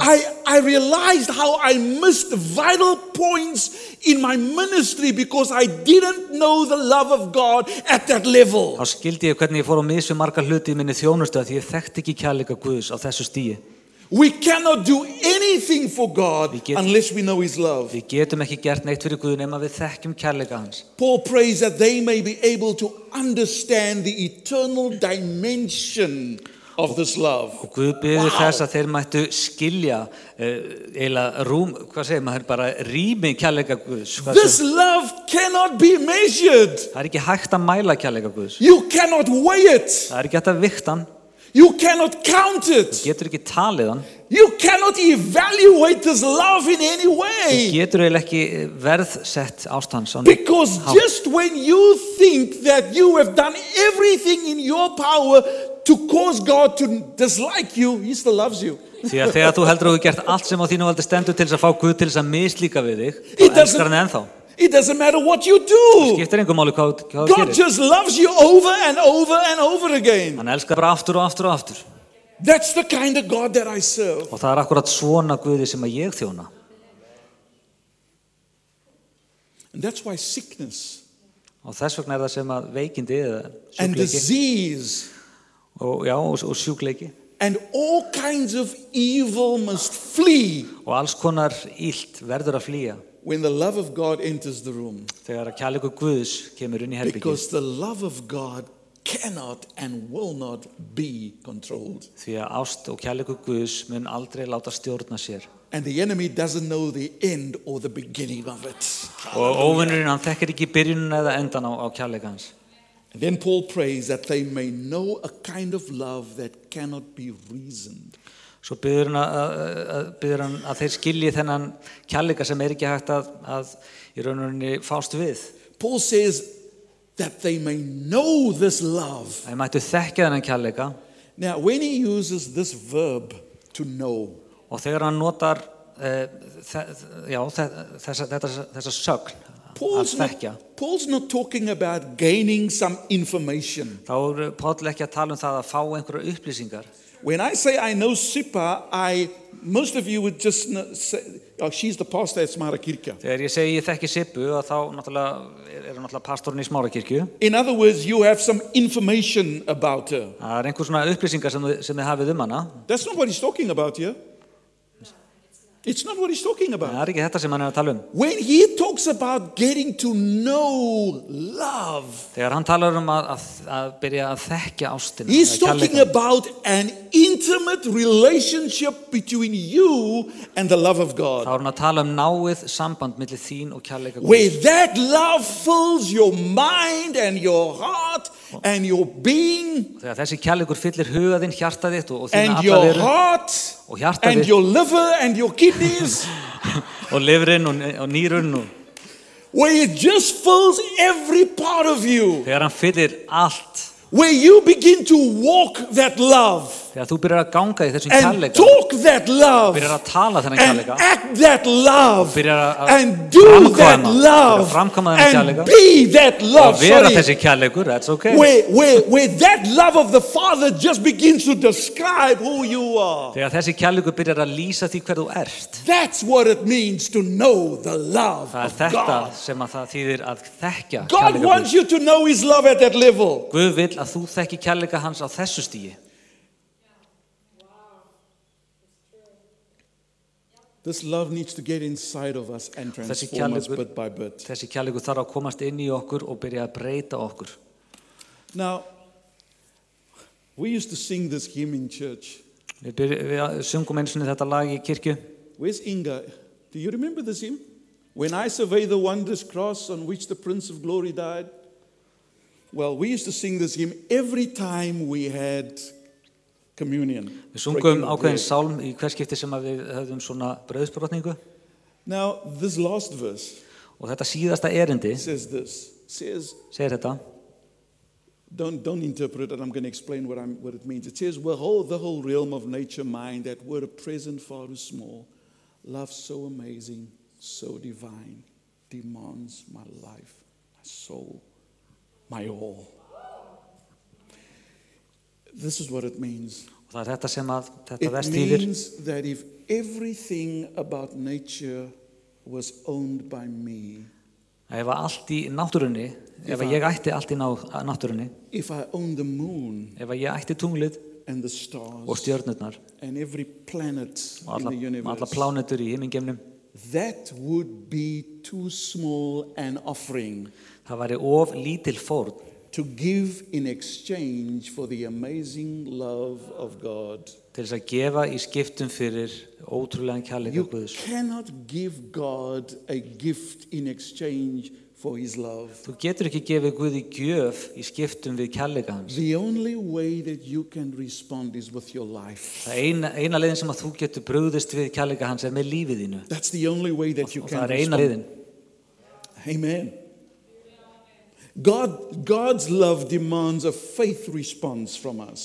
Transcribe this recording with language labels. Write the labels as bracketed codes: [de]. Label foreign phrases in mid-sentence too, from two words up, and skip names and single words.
[en] I realized how I missed vital points in my ministry because I didn't know the love of God at that level. [is] þá skildi ég hvernig ég fór á mis við marga hluti í minni þjónustu því ég þekkti ekki kærleika Guðs á þessu stigi. [en] We cannot do anything for God unless we know His love. [is] Við getum ekki gert neitt fyrir Guð nema við þekkjum kærleika hans. [en] Paul prays that they may be able to understand the eternal dimension of this love. [is] Og Guð biður þess að þeir mættu skilja eiginlega hvað segir maður, bara rými kærleika Guðs. [en] This love cannot be measured. [is] Það er ekki hægt að mæla kærleika Guðs. [en] You cannot weigh it. [is] Það er ekki hægt að vikta hann. [en] You cannot count it. [is] Þú getur ekki talið hann. [en] You cannot evaluate this love in any [is] Þú [en] way. [is] getur eiginlega ekki verðsett ást hans á [en] Because [is] hátt. [en] just when you think that you have done everything in your power to cause God to dislike you, He still loves you. [is] Því að þegar þú heldur að þú hefur gert allt sem á þínu valdi stendur til þess að fá Guð til þess að mislíka við þig, [en] It [is] þá elskar hann [en] doesn't- [is] ennþá. [en] It doesn't matter what you do. [is] Skiptir engum máli hvað þú [en] God [is] gerir. [en] just loves you over and over and over again. [is] Hann elskar bara aftur og aftur og aftur. [en] That's the kind of God that I serve. [is] Og það er akkurat svona Guði sem að ég þjóna. [en] And that's why sickness [is] Og þess vegna er það sem að veikindi eða [en] and [is] sjúkleiki [en] disease [is] og sjúkleiki [en] and all kinds of evil must flee [is] og alls konar illt verður að flýja [en] when the love of God enters the room. [is] Þegar að kærleikur Guðs kemur inn í herbergið. [en] Because the love of God cannot and will not be controlled. [is] Því að ást og kærleikur Guðs mun aldrei láta stjórna sér. [en] And the enemy doesn't know the end or the beginning of it. [is] Og óvinurinn hann þekkir ekki byrjunin eða endan á kærleikans. [en] And then Paul prays that they may know a kind of love that cannot be reasoned. [is] Svo biður hann að þeir skilji þennan kærleika sem ekki hægt að í rauninni fást við. [en] Paul says that they may know this love. [is] Þeir mættu þekkja þennan kærleika. [en] Now, when he uses this verb to know, [is] og þegar hann notar þessa sögn að þekkja, [en] Paul's not talking about gaining some information. [is] þá Páll ekki að tala það að fá einhverjar upplýsingar. [en] When I say I know Sipa, most of you would just say, oh, she's the pastor at Smara Kirkja. [is] Þegar ég segi ég þekki Sippu, þá náttúrulega pastorinn í Smárakirkju. [en] In other words, you have some information about her. [is] Það einhver svona upplýsingar sem þið hafið hana. [en] That's not what he's talking about here. It's not what he's talking about. [is] Það ekki þetta sem hann að tala [en] When he talks about getting to know love, [is] þegar hann talar að byrja að þekkja ástina, [en] he's talking about an intimate relationship between you and the love of God. [is] Þá hann að tala náið samband milli þín og kærleika Guðs. [en] Where that love fills your mind and your heart and your being. [is] Þegar þessi kærleikur fyllir huga þinn, hjarta þitt og þína [en] and [is] alla [en] your [is] veru. [en] heart [is] Og hjarta [en] and [is] þitt. [en] your liver and your kidneys. [is] og lifrin og nýrun og [en] where it just fills every part of you. [is] þegar hann fyllir allt. [en] Where you begin to walk that love. [is] Þegar þú byrjar að ganga í þessum [en] And [is] kærleika. [en] talk that love. [is] Byrjar að tala þennan [en] And [is] kærleika. [en] act that love. [is] Byrjar að [en] And do that love. [is] framkvæma þennan [en] And [is] kærleika. [en] be that love. [is] Og vera [en] Sorry. [is] þessi kærleikur, [en] that's okay. Where that love of the Father just begins to describe who you are. [is] Þegar þessi kærleikur byrjar að lýsa því hver þú ert. [en] That's what it means to know the love [is] Það [en] of [is] þetta [en] God. [is] sem að það þýðir að þekkja [en] God [is] kærleika [en] wants [is] Guðs. [en] you to know His love at that level. [is] Guð vill að þú þekki kærleika hans á þessu stigi. [en] This love needs to get inside of us and transform us bit by bit. [is] Þessi kærleikur þarf að komast inn í okkur og byrja að breyta okkur. [en] Now, we used to sing this hymn in church. [is] Við sungum einu sinni þetta lag í kirkju. [en] Where's Inga? Do you remember this hymn? When I survey the wondrous cross on which the Prince of Glory died. Well, we used to sing this hymn every time we had communion. [is] Við sungum ákveðin sálm í hver skipti sem að við höfðum svona brauðsbrotningu. [en] Now, this last verse [is] Og þetta síðasta erindi [en] says this. Says, [is] segir þetta. [en] don't interpret it. I'm going to explain what it means. It says, well, the whole realm of nature, mind, that word present far too small, love so amazing, so divine, demands my life, my soul, my all. This is what it means. [is] Og það þetta sem að þetta [en] It [is] verst þýðir. [en] means that if everything about nature was owned by me, [is] Ef allt í náttúrunni, ef ég ætti allt í náttúrunni, [en] if I owned the moon [is] ef ég ætti tunglið [en] and the stars [is] og stjörnurnar [en] and every planet [is] og [en] in the [is] alla [en] universe, [is] plánetur í himingeimnum, [en] that would be too small an offering [is] það væri of lítil fórn [en] to give in exchange for the amazing love of God. [is] til þess að gefa í skiptum fyrir ótrúlegan kærleika [en] You [is] Guðs. [en] cannot give God a gift in exchange for His love. [is] Þú getur ekki gefið Guði gjöf í skiptum við kærleika hans. [en] The only way that you can respond is with your life. [is] Það eina leiðin sem að þú getur brugðist við kærleika hans með lífið þínu. [en] That's the only way that you [is] Og [en] can [is] það eina [en] respond. [is] leiðin. [en] Amen. God's love demands a faith response from us.